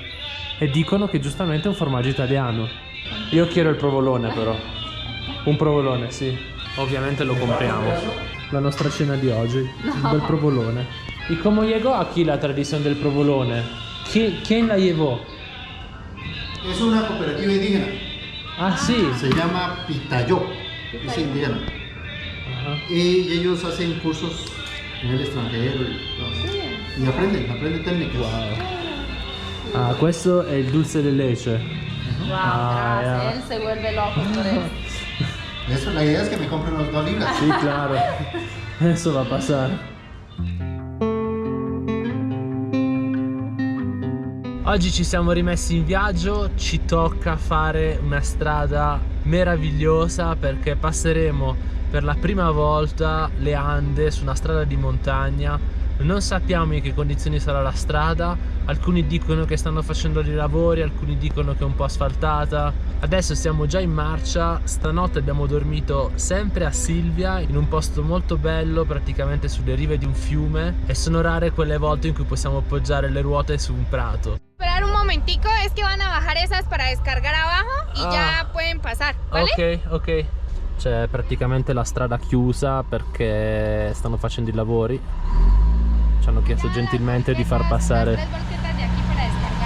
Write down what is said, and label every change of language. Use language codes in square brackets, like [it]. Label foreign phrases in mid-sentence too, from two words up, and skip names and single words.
[it] E dicono che giustamente è un formaggio italiano. Io chiedo il provolone però. Un provolone, sì. Ovviamente lo compriamo. La nostra cena di oggi, il bel provolone. [es] ¿Y cómo llegó aquí la tradición del provolone? ¿Quién la llevó? Es una cooperativa indígena, Ah, sí. se llama Pitayó, es indígena. Ajá. Y ellos hacen cursos en el extranjero y aprenden técnicas. [it] Wow. Ah, questo è il [es] dulce de leche. Wow, Ah, gracias. ya. Él se vuelve loco por eso. Eso, la idea es que me compren los 2 libras. [it] Sì, claro. Adesso va a passare. Oggi ci siamo rimessi in viaggio, ci tocca fare una strada meravigliosa perché passeremo per la prima volta le Ande su una strada di montagna. Non sappiamo in che condizioni sarà la strada, alcuni dicono che stanno facendo dei lavori, alcuni dicono che è un po' asfaltata. Adesso siamo già in marcia, stanotte abbiamo dormito sempre a Silvia, in un posto molto bello, praticamente sulle rive di un fiume, e sono rare quelle volte in cui possiamo appoggiare le ruote su un prato. [es] Esperar un momentico, es que van a bajar esas para descargar abajo y ya pueden pasar, ¿vale? Ok. [it] C'è praticamente la strada chiusa perché stanno facendo i lavori. Ci hanno chiesto gentilmente di far passare [es] Las 3 volquetas de aquí para descargar.